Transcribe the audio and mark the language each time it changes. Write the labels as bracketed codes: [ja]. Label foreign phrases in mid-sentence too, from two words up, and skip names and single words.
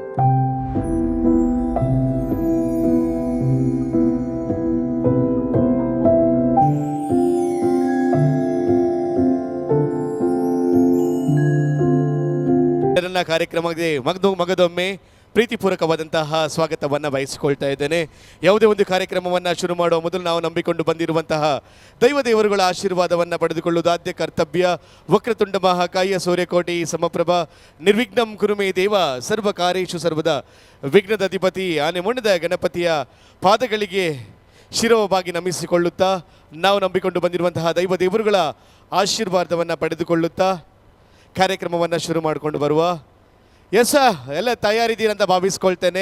[kn] ಕಾರ್ಯಕ್ರಮಕ್ಕೆ ಮಗದೊಮ್ಮೆ ಪ್ರೀತಿಪೂರ್ವಕವಾದಂತಹ ಸ್ವಾಗತವನ್ನು ಬಯಸಿಕೊಳ್ತಾ ಇದ್ದೇನೆ. ಯಾವುದೇ ಒಂದು ಕಾರ್ಯಕ್ರಮವನ್ನು ಶುರು ಮಾಡುವ ಮೊದಲು ನಾವು ನಂಬಿಕೊಂಡು ಬಂದಿರುವಂತಹ ದೈವದೇವರುಗಳ ಆಶೀರ್ವಾದವನ್ನು ಪಡೆದುಕೊಳ್ಳುವುದು ಆದ್ಯ ಕರ್ತವ್ಯ. [sa] ವಕ್ರತುಂಡ ಮಹಾಕಾಯ ಸೂರ್ಯಕೋಟಿ ಸಮಪ್ರಭ ನಿರ್ವಿಘ್ನಂ ಕುರುಮೇ ದೇವ ಸರ್ವ ಕಾರ್ಯೇಷು ಸರ್ವದ [kn] ವಿಘ್ನದ ಅಧಿಪತಿ ಆನೆ ಮೊಂಡದ ಗಣಪತಿಯ ಪಾದಗಳಿಗೆ ಶಿರವಾಗಿ ನಮಿಸಿಕೊಳ್ಳುತ್ತಾ ನಾವು ನಂಬಿಕೊಂಡು ಬಂದಿರುವಂತಹ ದೈವದೇವರುಗಳ ಆಶೀರ್ವಾದವನ್ನು ಪಡೆದುಕೊಳ್ಳುತ್ತಾ ಕಾರ್ಯಕ್ರಮವನ್ನು ಶುರು ಮಾಡಿಕೊಂಡು ಬರುವ ಎಲ್ಲ ತಯಾರಿದ್ದೀರಂತ ಭಾವಿಸ್ಕೊಳ್ತೇನೆ.